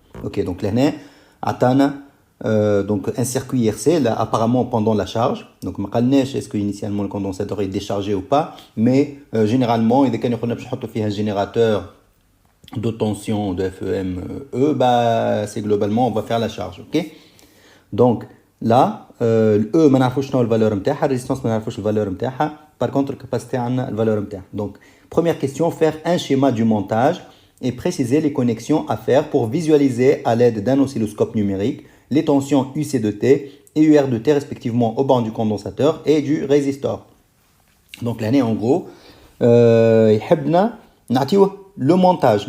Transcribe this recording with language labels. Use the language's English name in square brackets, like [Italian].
[French] Ok, donc là, on donc un circuit RC là, apparemment pendant la charge. Donc [Arabic] ما قالناش [French] est-ce que initialement le condensateur est déchargé ou pas, mais généralement [Arabic] إذا كان يقولنا باش نحطوا فيها [French] un générateur de tension de FEME, bah c'est globalement on va faire la charge, ok? Donc là [Arabic] E ما نعرفوش شنو الفالور نتاعها, الريزيستانس ما نعرفوش الفالور نتاعها, [French] par contre [Arabic] الكاباسيتي عندنا الفالور نتاعها. [French] Donc première question, faire un schéma du montage et préciser les connexions à faire pour visualiser à l'aide d'un oscilloscope numérique les tensions UC de T et UR de T respectivement au banc du condensateur et du résistor. Donc l'année en gros, [Arabic] يحبنا نعطيوه [French] le montage.